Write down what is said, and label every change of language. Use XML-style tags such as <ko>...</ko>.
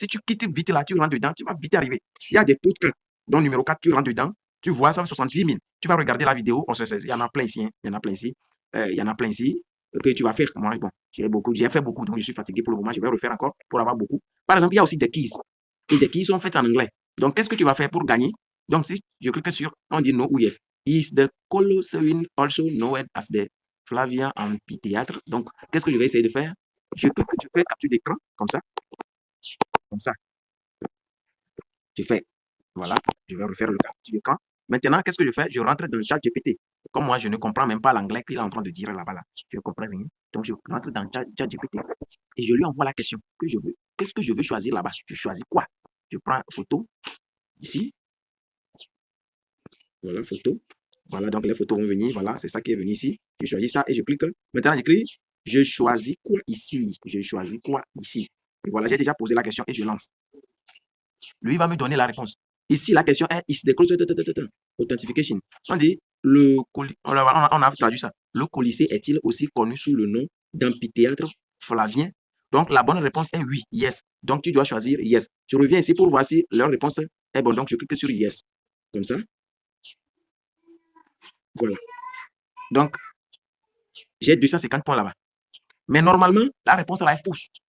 <fr>Hein. Si tu quittes vite là, tu rentres dedans, tu vas vite arriver. Il y a des podcasts. Donc, numéro 4, tu rentres dedans. Tu vois, ça fait 70 000. Tu vas regarder la vidéo. Il y en a plein ici. Hein. Il y en a plein ici. Il y en a plein ici. Que tu vas faire. Moi, bon, j'ai fait beaucoup, donc je suis fatigué pour le moment. Je vais refaire encore pour avoir beaucoup. Par exemple, il y a aussi des keys. Et des keys sont faites en anglais. Donc, qu'est-ce que tu vas faire pour gagner? Donc, si je clique sur, on dit no ou yes.</fr> <en>Is the Colosseum also known as the Flavia Amphitheatre?</en> <fr>Donc, qu'est-ce que je vais essayer de faire? Je clique, je fais capture d'écran, comme ça. Comme ça. Je fais, voilà, je vais refaire le capture d'écran. Maintenant, qu'est-ce que je fais? Je rentre dans le chat GPT. Comme moi, je ne comprends même pas l'anglais qu'il est en train de dire là-bas. Là. Je ne comprends rien. Donc, je rentre dans le chat GPT et je lui envoie la question que je veux. Qu'est-ce que je veux choisir là-bas? Je choisis quoi? Je prends photo, ici. Voilà, photo. Voilà, donc les photos vont venir. Voilà, c'est ça qui est venu ici. Je choisis ça et je clique. Maintenant, j'écris, je choisis quoi ici? Je choisis quoi ici? Et voilà, j'ai déjà posé la question et je lance. Lui va me donner la réponse. Ici, la question est,</fr> <en>is the authentification.</en> <fr>On dit, on a traduit ça. Le Colisée est-il aussi connu sous le nom d'amphithéâtre flavien? Donc, la bonne réponse est oui, yes. Donc, tu dois choisir yes. Je reviens ici pour voir si leur réponse est bonne. Donc, je clique sur yes. Comme ça. Voilà. Donc, j'ai 250 points là-bas. Mais normalement, la réponse là est fausse.</fr>